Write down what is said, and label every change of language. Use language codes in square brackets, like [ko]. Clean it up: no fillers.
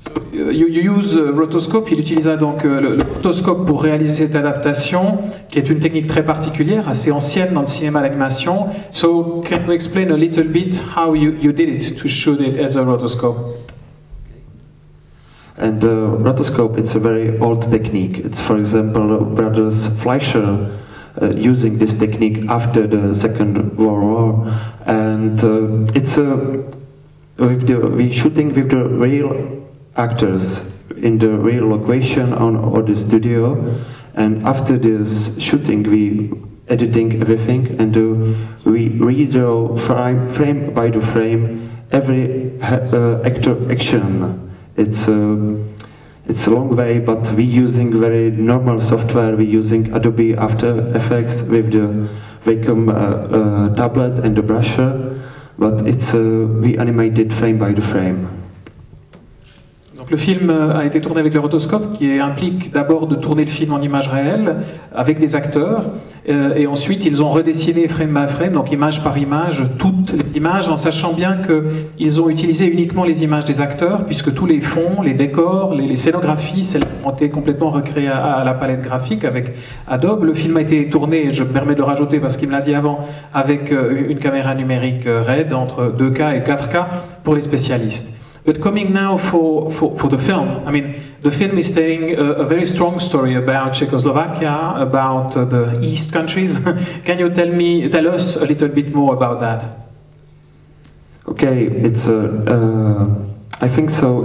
[en] You use rotoscope, [fr] il utilisa donc le rotoscope pour réaliser cette adaptation, qui est une technique très particulière, assez ancienne dans le cinéma d'animation. [en] So, can you explain a little bit how you did it to shoot it as a rotoscope? And the rotoscope, it's a very old technique. It's, for example, brothers Fleischer using this technique after the Second World War, and it's we shooting with the real actors in the real location or the studio, and after this shooting we editing everything, and we redraw frame by the frame every actor action. It's a long way, but we using very normal software. We using Adobe After Effects with the Wacom tablet and the brusher, but it's we animated frame by the frame. [fr] Donc le film a été tourné avec le rotoscope, qui implique d'abord de tourner le film en images réelles avec des acteurs, et ensuite ils ont redessiné [en] frame by frame, [fr] donc image par image, toutes les images, en sachant bien qu'ils ont utilisé uniquement les images des acteurs, puisque tous les fonds, les décors, les scénographies, celles ont été complètement recréées à la palette graphique avec Adobe. Le film a été tourné, je me permets de le rajouter parce qu'il me l'a dit avant, avec une caméra numérique RED entre 2K et 4K pour les spécialistes. [en] But coming now for the film, I mean, the film is telling a very strong story about Czechoslovakia, about the East countries. Can you tell us a little bit more about that? Okay, it's I think so.